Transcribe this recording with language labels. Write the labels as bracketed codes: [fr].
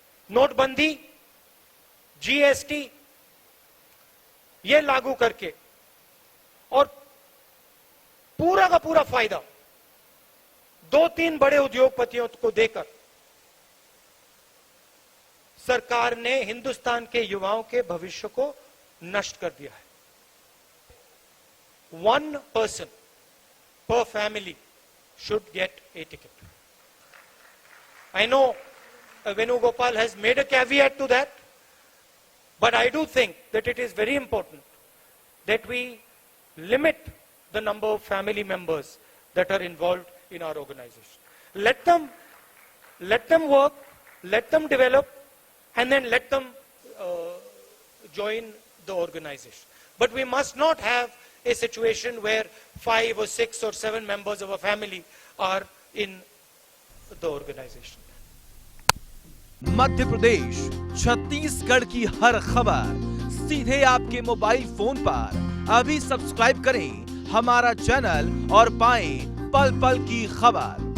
[hi] नोटबंदी, जीएसटी ये लागू करके और पूरा का पूरा फायदा 2-3 बड़े उद्योगपतियों को देकर सरकार ने हिंदुस्तान के युवाओं के भविष्य को नष्ट कर दिया है। [en] 1 person per family should get a ticket. I know Venugopal has made a caveat to that, But I do think that it is very important that we limit the number of family members that are involved in our organization. Let them work, let them develop, and then let them join the organization. But we must not have a situation where 5 or 6 or 7 members of a family are in the organization. [hi] Madhya Pradesh, Chhattisgarh की हर खबर सीधे आपके mobile phone पर। अभी subscribe करें हमारा channel और पाएं पल पल की खबर।